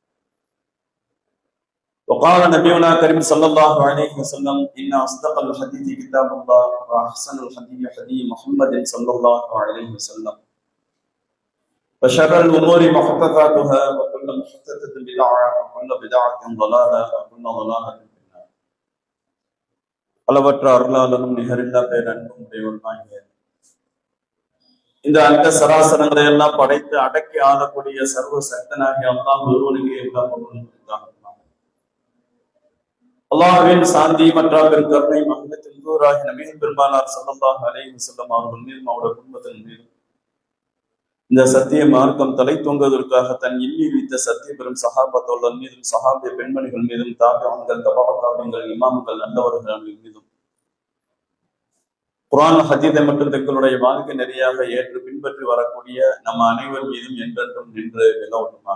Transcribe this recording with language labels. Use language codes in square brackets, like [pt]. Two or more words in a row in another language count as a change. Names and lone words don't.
[ar] وقال نبينا كريم صلى الله عليه وسلم إن أصدق الحديث كتاب الله وأحسن الحديث حديث محمد صلى الله عليه وسلم وشر الأمور محدثاتها وكل محدثة بدعة وكل بدعة ضلالة وكل ضلالة في النار. [ta] அளவற்ற அருளாளனும் நிகரில்லா பேரன்பும் தேவனாகிய இந்த அண்ட சராசரங்களை எல்லாம் படைத்து அடக்கி ஆளக்கூடிய சர்வ சக்தனாகிய அல்லாஹ் ஒருவனுக்கு எல்லா பொருளும் அல்லாஹ்வின் சாந்தி மற்றும் பெருங்கருணை மகிழ்ச்சியின் தூதராகிய நபிகள் பெருமானார் [ar] صلى الله عليه وسلم [ta] அவர்கள் மீதும் அவருடைய குடும்பத்தின் மீதும் இந்த சத்திய மார்க்கம் தலை தூங்குவதற்காக தன் இல்லி வைத்த சத்திய பெரும் சஹாபத்தோழர் மீதும் சஹாபிய பெண்மணிகள் மீதும் தாபியங்கள் தபாபாபியங்கள் இமாம்கள் நல்லவர்கள் மீதும் குர்ஆன் ஹதீஸை மற்றும் தங்களுடைய வாழ்க்கை நெறியாக ஏற்று பின்பற்றி வரக்கூடிய நம்ம அனைவர் மீதும் என்றென்றும் நின்று நிலவட்டுமாக.